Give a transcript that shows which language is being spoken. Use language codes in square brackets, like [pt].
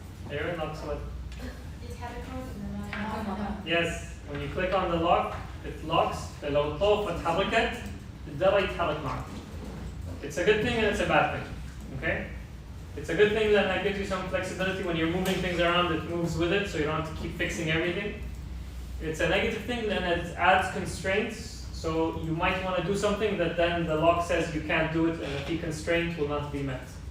[en] Aaron, locks what? Yes, when you click on the lock, it locks. [ar] فلو الطوفة اتحركت, الدرج يتحرك معك. [en] It's a good thing and it's a bad thing. Okay? It's a good thing that it gives you some flexibility when you're moving things around. It moves with it, so you don't have to keep fixing everything. It's a negative thing, then it adds constraints. So you might want to do something that then the lock says you can't do it, and a key constraint will not be met.